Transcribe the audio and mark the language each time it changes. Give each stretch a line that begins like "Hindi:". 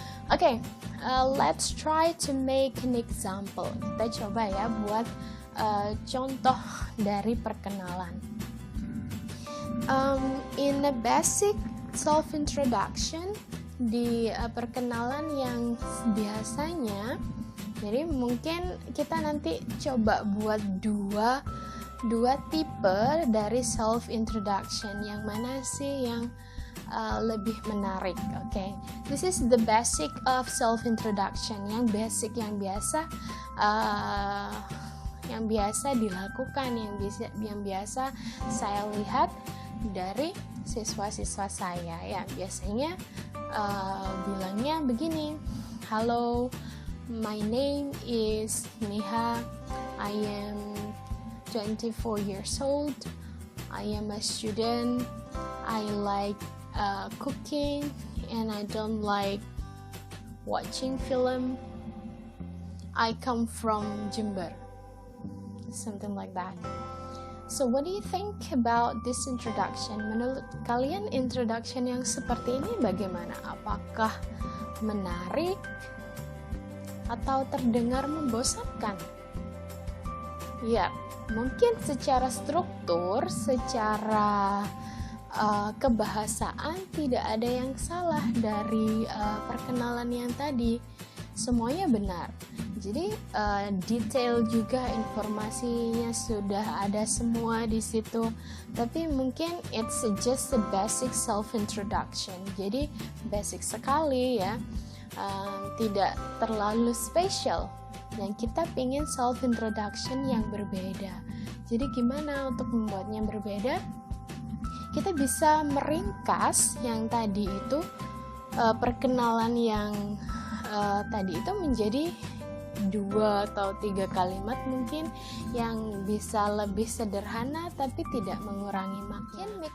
English: Okay, let's try to make an example.
Indonesian: Kita coba ya buat contoh dari perkenalan.
English: In a basic self-introduction,
Indonesian: di perkenalan yang biasanya, jadi mungkin kita nanti coba buat dua tipe dari self-introduction. Yang mana sih yang lebih menarik?
English: Okay, this is the basic of self-introduction.
Indonesian: Yang basic, yang biasa dilakukan, yang biasa saya lihat dari siswa-siswa saya ya. Biasanya bilangnya begini,
English: "Hello, my name is Niha. I am 24 years old. I am a student. I like cooking and I don't like watching film. I come from Jember." Something like that. So what do you think about this introduction?
Indonesian: Menurut kalian introduction yang seperti ini bagaimana? Apakah menarik atau terdengar membosankan? Ya, mungkin secara struktur, secara kebahasaan tidak ada yang salah dari perkenalan yang tadi. Semuanya benar. Jadi detail juga, informasinya sudah ada semua di situ. Tapi mungkin
English: it's just a basic self introduction.
Indonesian: Jadi basic sekali ya, tidak terlalu spesial. Dan kita pingin self introduction yang berbeda. Jadi gimana untuk membuatnya berbeda? Kita bisa meringkas yang tadi itu, perkenalan yang tadi itu menjadi 2 atau 3 kalimat mungkin yang bisa lebih sederhana tapi tidak mengurangi makna.